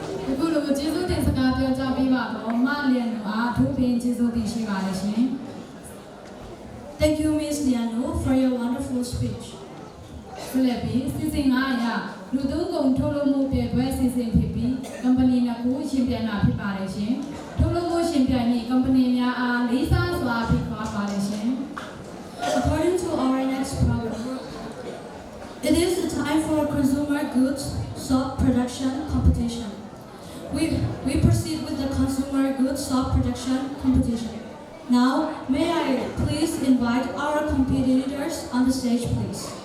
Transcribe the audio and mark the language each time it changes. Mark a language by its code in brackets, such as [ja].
[my] အခုလိုကျေးဇူးတင်စကားပြောကြပေးပါတော့မလျန်တို့အားထိုးပင်ကျေးဇူးတင်ရှိပါတယ်ရှင် [en] Thank you, Ms. Liano, for your wonderful speech. [my] ဆက်လက်ပြီးစီစဉ်9အရလူသုံးကုန်ထုတ်လုပ်မှုပြပွဲစီစဉ်ဖြစ်ပြီး company နှစ်ခုရှင်ပြိုင်တာဖြစ်ပါတယ်ရှင်ထုတ်လုပ်မှုရှင်ပြိုင်ရေး company များအားလေးစားစွာဖိတ်ခေါ်ပါတယ်ရှင် [en] According to our next program, it is the time for consumer goods soap production competition. We proceed with the consumer goods soap production competition. Now, may I please invite our competitors on the stage, please.